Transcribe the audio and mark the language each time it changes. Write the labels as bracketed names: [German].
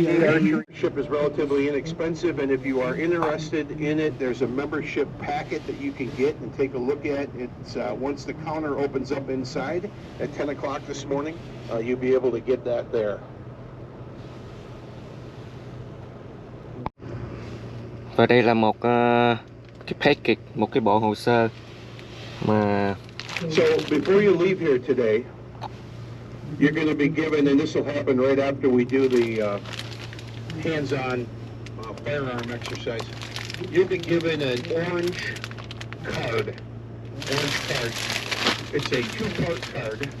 [English] Membership is relatively inexpensive, and if you are interested in it, there's a membership packet that you can get and take a look at. It's once the counter opens up inside at 10 o'clock this morning, you'll be able to get that there. [Vietnamese] Và đây là một cái package, một cái bộ hồ sơ mà [English] So before you leave here today, you're going to be given, and this will happen right after we do the hands-on firearm exercise. You'll be given an orange card. It's a two-part card.